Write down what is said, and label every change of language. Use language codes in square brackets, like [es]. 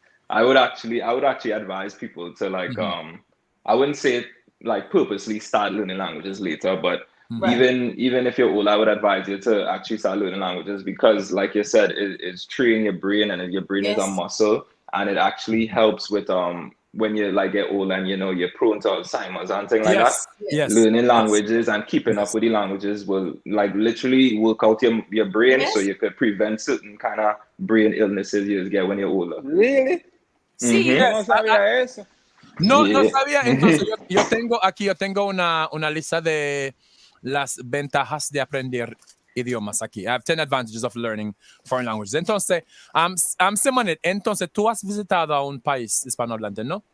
[en] I would actually advise people to I wouldn't say like purposely start learning languages later, but even if you're old, I would advise you to actually start learning languages because, like you said, it's training your brain, and your brain is a muscle, and it actually helps with when you get old and you're prone to Alzheimer's and things like that. Yes. Learning languages and keeping up with the languages will literally work out your brain, so you could prevent certain kind of brain illnesses you get when you're older. Really? [es] Sí. No sabía eso. No sabía. Entonces yo tengo una lista de las ventajas de aprender idiomas aquí. [en] I have 10 advantages of learning foreign languages. [es] Entonces, Simonette, entonces tú has visitado a un país hispanohablante, ¿no?